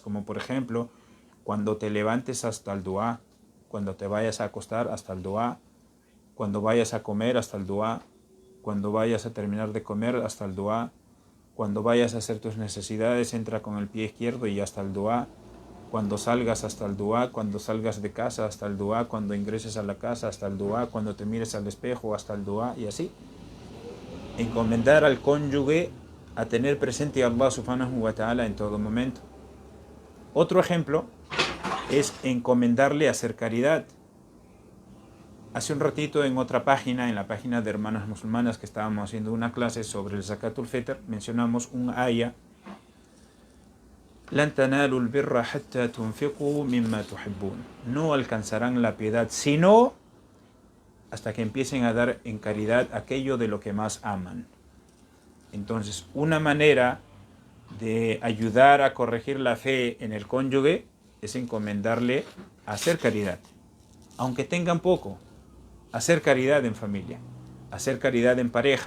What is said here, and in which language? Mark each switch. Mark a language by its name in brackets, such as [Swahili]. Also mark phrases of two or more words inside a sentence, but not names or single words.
[Spanish] como por ejemplo, cuando te levantes hasta el dua, cuando te vayas a acostar hasta el dua, cuando vayas a comer hasta el dua, cuando vayas a terminar de comer hasta el dua, cuando vayas a hacer tus necesidades, entra con el pie izquierdo y hasta el dua, cuando salgas hasta el dua, cuando salgas de casa hasta el dua, cuando ingreses a la casa hasta el dua, cuando te mires al espejo hasta el dua, y así. Encomendar al cónyuge a tener presente a Allah [Arabic] سبحانه وتعالى [Spanish] en todo momento. Otro ejemplo es encomendarle a hacer caridad. Hace un ratito en otra página, en la página de Hermanas Musulmanas, que estábamos haciendo una clase sobre el [Arabic] زكاة الفطر, [Spanish] mencionamos un aya: [Arabic] لن تنالوا البر حتى تنفقوا مما تحبون. [Spanish] No alcanzarán la piedad sino hasta que empiecen a dar en caridad aquello de lo que más aman. Entonces, una manera de ayudar a corregir la fe en el cónyuge es encomendarle a hacer caridad, aunque tengan poco, hacer caridad en familia, hacer caridad en pareja.